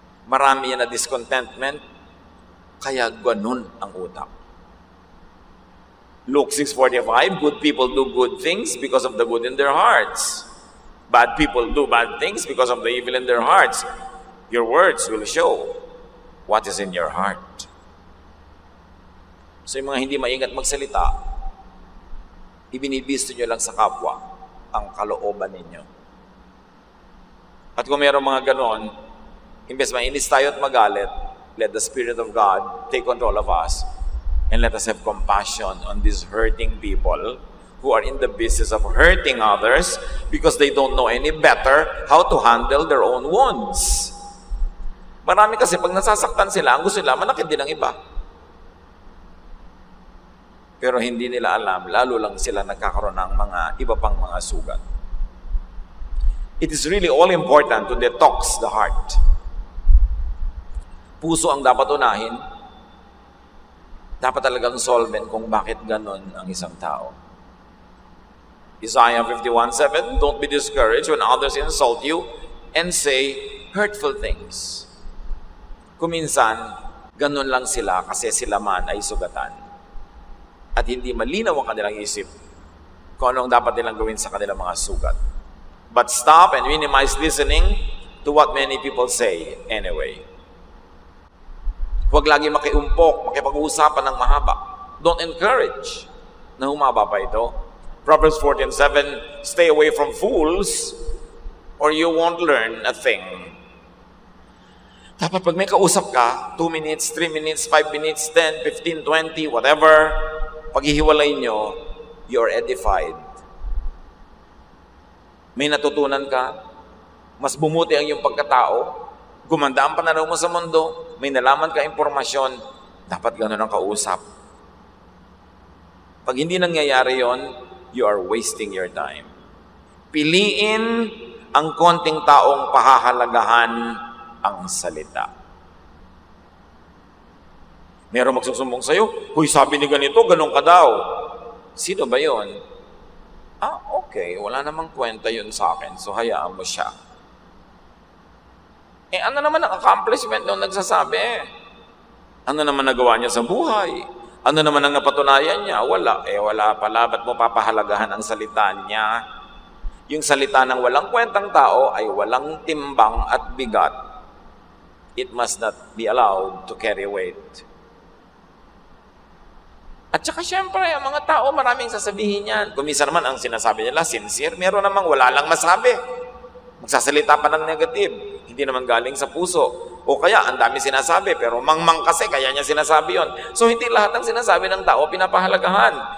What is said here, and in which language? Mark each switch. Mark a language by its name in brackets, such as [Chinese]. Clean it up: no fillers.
[Filipino] Marami yan na discontentment. Kaya ganun ang utak. [English] Luke 6:45, good people do good things because of the good in their hearts. Bad people do bad things because of the evil in their hearts. Your words will show what is in your heart. [Filipino] So yung mga hindi maingat magsalita, ibinibisto nyo lang sa kapwa ang kalooban ninyo. At kung mayroong mga ganon, imbes mainis tayo at magalit, [English] let the Spirit of God take control of us and let us have compassion on these hurting people who are in the business of hurting others because they don't know any better how to handle their own wounds. [Filipino] Marami kasi pag nasasaktan sila, ang gusto nila, manakit din ang iba. Pero hindi nila alam, lalo lang sila nagkakaroon ng mga iba pang mga sugat. [English] It is really all important to detox the heart. [Filipino] Puso ang dapat unahin. Dapat talagang solvent kung bakit ganon ang isang tao. [English] Isaiah 51:7, don't be discouraged when others insult you and say hurtful things. [Filipino] Kuminsan, ganon lang sila kasi sila man ay sugatan. At hindi malinaw ang kanilang isip kung anong dapat nilang gawin sa kanilang mga sugat. [English] But stop and minimize listening to what many people say anyway. [Filipino] Huwag lagi makiumpok, makipag-uusapan ng mahaba. [English] Don't encourage [Filipino] na humaba pa ito. [English] Proverbs 14:7, stay away from fools or you won't learn a thing. [Filipino] Dapat pag may kausap ka, 2 minutes, 3 minutes, 5 minutes, 10, 15, 20, whatever, paghihiwalay nyo, [English] you're edified. [Filipino] May natutunan ka, mas bumuti ang iyong pagkatao, gumanda ang pananaw mo sa mundo, may nalaman ka impormasyon, dapat gano'n ang kausap. Pag hindi nangyayari yon, [English] you are wasting your time. [Filipino] Piliin ang konting taong pahahalagahan ang salita. Meron magsusumbong sa'yo, huy, sabi ni ganito, ganun ka daw. Sino ba yon? Okay, wala namang kwenta yun sa akin, so hayaan mo siya. Ano naman ang accomplishment nung nagsasabi? Ano naman nagawa niya sa buhay? Ano naman ang napatunayan niya? Wala. Wala pala. Ba't mo papahalagahan ang salita niya? Yung salita ng walang kwentang tao ay walang timbang at bigat. [English] It must not be allowed to carry weight. [Filipino] At saka syempre, ang mga tao maraming sasabihin yan. Kung minsan naman ang sinasabi nila, sincere. Meron namang wala lang masabi. Magsasalita pa ng negative. Hindi naman galing sa puso. O kaya, ang dami sinasabi, pero mangmang kasi, kaya niya sinasabi yon. So, hindi lahat ng sinasabi ng tao pinapahalagahan.